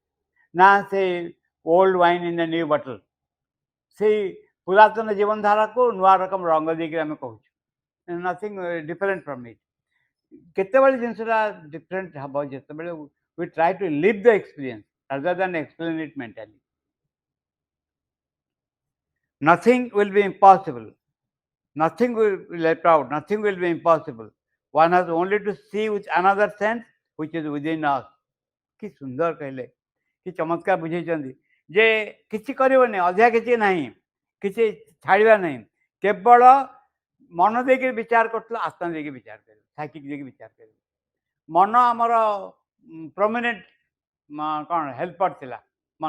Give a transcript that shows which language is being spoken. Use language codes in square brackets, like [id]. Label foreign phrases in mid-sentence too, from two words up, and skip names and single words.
[or] ନା ସେ [en] old wine in a new bottle, [or] ସେଇ ପୁରାତନ ଜୀବନଧାରାକୁ ନୂଆ ରକମ ରଙ୍ଗ ଦେଇକି ଆମେ କହୁଛୁ। [en] nothing different from it. [or] କେତେବେଳେ ଜିନିଷଟା ଡିଫରେଣ୍ଟ ହେବ ଯେତେବେଳେ [en] we try to live the experience rather than explain it mentally. Nothing will be impossible. Nothing will be left out. Nothing will be impossible. One has only to see with another sense which is within us. [or] କି ସୁନ୍ଦର କହିଲେ, କି ଚମତ୍କାର ବୁଝେଇଛନ୍ତି ଯେ କିଛି କରିବନି, ଅଧିକା କିଛି ନାହିଁ, କିଛି ଛାଡ଼ିବା ନାହିଁ। କେବଳ ମନ ଦେଇକି ବିଚାର କରୁଥିଲ, ଆତ୍ମା ଦେଇକି ବିଚାର କରିବ, ସାଇକିକ୍ ଦେଇକି ବିଚାର କରିବ। ମନ ଆମର ପ୍ରମିନେଣ୍ଟ କ'ଣ ହେଲ୍ପର ଥିଲା ମନ।